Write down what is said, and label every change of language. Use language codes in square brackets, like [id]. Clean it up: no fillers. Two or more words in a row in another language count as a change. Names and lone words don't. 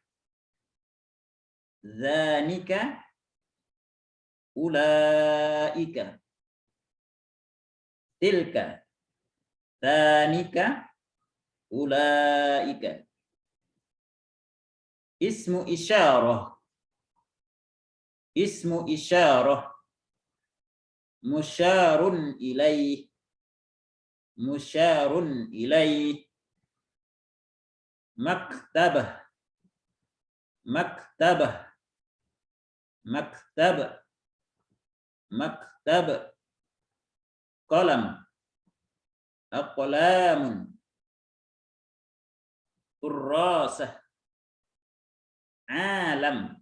[ar] ذانك أولئك. تلك تانك. أولئك اسم إشارة. اسم إشارة مشار إليه. مشار إليه. مكتبة مكتبة. مكتب مكتب. قلم أقلام. كراسة علم.